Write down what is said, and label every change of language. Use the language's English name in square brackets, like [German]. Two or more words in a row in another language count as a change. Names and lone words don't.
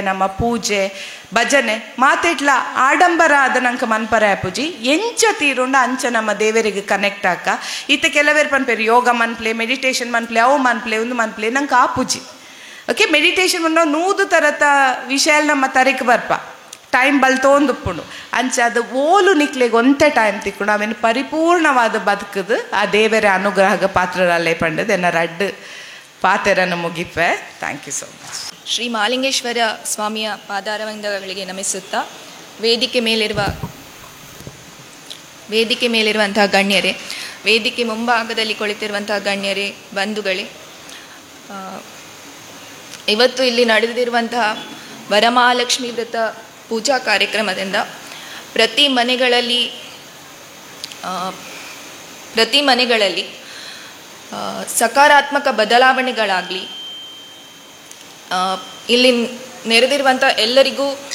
[Tulu] ನಮ್ಮ ಪೂಜೆ ಭಜನೆ ಮಾತೆಟ್ಲ ಆಡಂಬರ ಆದ ನಂಗೆ ಮನ್ಪರೆ ಆಪುಜಿ ಎಂಚ ತೀರುಂಡ ಅಂಚ ನಮ್ಮ ದೇವರಿಗೆ ಕನೆಕ್ಟ್ ಆಕ ಇತ್ತ ಕೆಲವೇರು ಪನ್ಪೇರು ಯೋಗ ಮನ್ಪ್ಲೆ ಮೆಡಿಟೇಷನ್ ಮನ್ಪ್ಲೆ ಅವು ಮನ್ಪ್ಲೆ ಒಂದು ಮನ್ಪ್ಲೆ ನಂಗೆ ಆಪುಜಿ ಓಕೆ ಮೆಡಿಟೇಷನ್ ಮನ್ನೋ 100 ತರತ ವಿಷಯ ನಮ್ಮ ತರಿಕ್ ಬರ್ಪ ಟೈಮ್ ಬಲ್ತೋಂದುಪ್ಪುಂಡು ಅಂಚ ಅದು ಓಲು ನಿಕ್ಲೆಗೆ ಒಂತೆ ಟೈಮ್ ತಿಕ್ಕೊಂಡು ಅವೇನು ಪರಿಪೂರ್ಣವಾದ ಬದುಕದು ಆ ದೇವರ ಅನುಗ್ರಹಗ ಪಾತ್ರರಲ್ಲೇ ಪಂಡದು ಎನ್ನ ರಡ್ಡು ಪಾತೆರನ್ನು ಮುಗಿಪೆ. [English] thank you so much. [Kannada] ಶ್ರೀ ಮಹಾಲಿಂಗೇಶ್ವರ ಸ್ವಾಮಿಯ ಪಾದಾರವಿಂದಗಳಿಗೆ ನಮಿಸುತ್ತಾ ವೇದಿಕೆ ಮೇಲಿರುವಂತಹ ಗಣ್ಯರೇ, ವೇದಿಕೆ ಮುಂಭಾಗದಲ್ಲಿ ಕುಳಿತಿರುವಂತಹ ಗಣ್ಯರೇ, ಬಂಧುಗಳೇ, ಇವತ್ತು ಇಲ್ಲಿ ನಡೆದಿರುವಂತಹ ವರಮಹಾಲಕ್ಷ್ಮಿ ವ್ರತ ಪೂಜಾ ಕಾರ್ಯಕ್ರಮದಿಂದ ಪ್ರತಿ ಮನೆಗಳಲ್ಲಿ ಸಕಾರಾತ್ಮಕ ಬದಲಾವಣೆಗಳಾಗಲಿ, ಇಲ್ಲಿ ನೆರೆದಿರುವಂಥ ಎಲ್ಲರಿಗೂ